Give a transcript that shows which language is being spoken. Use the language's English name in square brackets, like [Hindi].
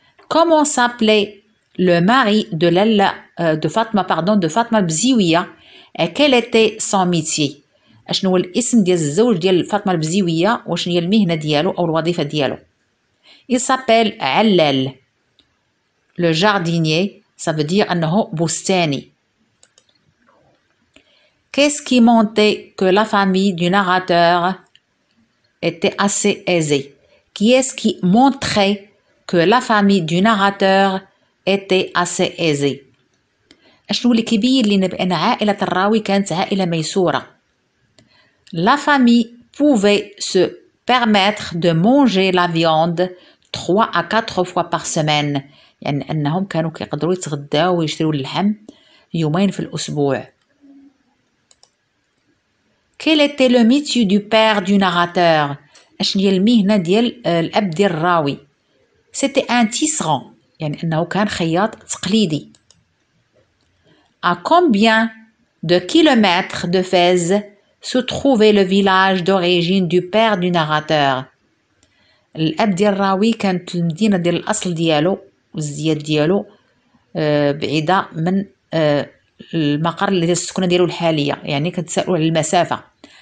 [French] comment s'appelait le mari de Fatma البزيوية et quel était son métier؟ [Arabic] اشنو هو الاسم ديال الزوج ديال فاطمة البزيوية وشنو هي المهنة ديالو او الوظيفة ديالو؟ [French] il s'appelle [Arabic] علال. [French] le jardinier ça veut dire [Arabic] أنه بستاني. [French] qu'est-ce qui montrait que la famille du narrateur était assez aisée؟ qui est-ce qui montrait que la famille du narrateur était assez aisée؟ [Arabic] اشنو اللي كيبين لنا بأن عائلة الراوي كانت عائلة ميسورة؟ [French] la famille pouvait se permettre de manger la viande 3 à 4 fois par semaine، [Arabic] يعني أنهم كانوا كيقدروا يتغداو ويشريو اللحم 2 يوم في الأسبوع. [French] Quel était le métier du père du narrateur? [Arabic] أشنو هي المهنة ديال الأب ديال الراوي؟ [French] C'était un tisserand [Arabic] يعني أنه كان خياط تقليدي. [French] À combien de kilomètres de Fès se trouvait le village d'origine du père du narrateur؟ [Arabic] الأب ديال الراوي كانت المدينة ديال الأصل ديالو والزياد ديالو بعيدة من المقر اللي السكنة ديالو الحالية، يعني كتسألوا على المسافة.